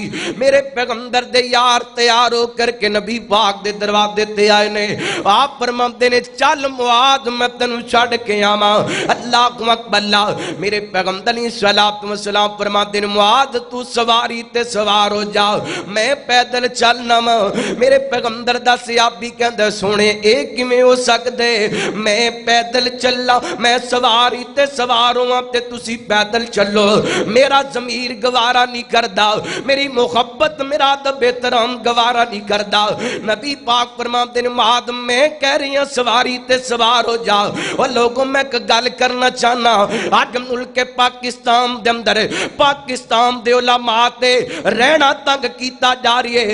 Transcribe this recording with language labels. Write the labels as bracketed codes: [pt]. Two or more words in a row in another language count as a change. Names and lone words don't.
[pa] میرے پیغمبر دے یار تیار ہو کر کے نبی پاک دے دروازے تے آئے نے. آپ فرماتے نے چل معاذ میں تینوں چھڈ کے آواں. [ar] اللہ اکبر. [pa] میرے پیغمبر [ar] علیہ السلام [pa] فرماتے نے معاذ تو سواری تے سوار ہو جا, میں پیدل چلنا وا. میرے پیغمبر دا صحابی کہندا سونے اے کیویں ہو سکدے, میں پیدل چلا, میں سواری تے سوار ہواں تے تسی پیدل چلو, میرا ضمیر گوارا نہیں کردا, میری محبت میرا ادب احترام گوارا نہیں کردا. نبی پاک فرماتے نے معاذ [ur] میں کہہ رہی ہوں [pa] سواری تے سوار ہو جا. اور لوگوں میں ایک گل کرنا چاہنا, آج ملک پاکستان دے اندر پاکستان دے علماء تے رہنا تنگ کیتا جا رہی ہے.